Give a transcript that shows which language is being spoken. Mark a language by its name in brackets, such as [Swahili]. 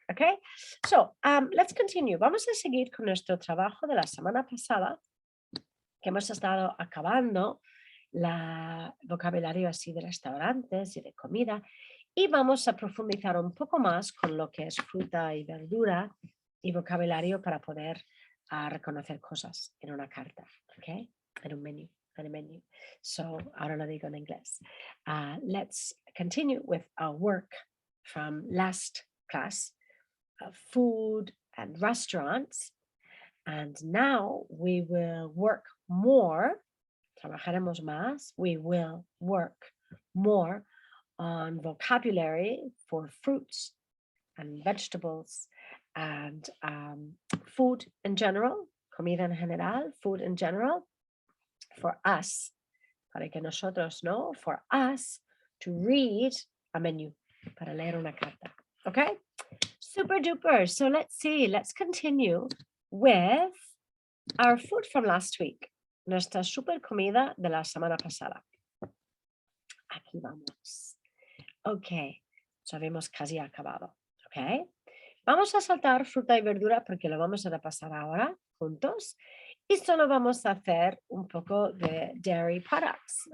[Spanish] Okay, [English] so let's continue. [Spanish] Vamos a seguir con nuestro trabajo de la semana pasada, que hemos estado acabando la vocabulario así de restaurantes y de comida, y vamos a profundizar un poco más con lo que es fruta y verdura y vocabulario para poder reconocer cosas en una carta, ¿ok? En un menú. So, ahora lo digo en inglés. [English] Let's continue with our work from last class, food and restaurants. And now we will work more, [Spanish] trabajaremos más, [English] we will work more on vocabulary for fruits and vegetables and food in general, [Spanish] comida en general, [English] food in general, for us, [Spanish] para que nosotros, no, [English] for us to read a menu, [Spanish] para leer una carta, [English] okay? Super duper. So let's see, let's continue with our food from last week. [Spanish] Nuestra super comida de la semana pasada. Aquí vamos. Ok, ya habíamos casi acabado. Ok, vamos a saltar fruta y verdura porque lo vamos a repasar ahora juntos. Y solo vamos a hacer un poco de dairy products.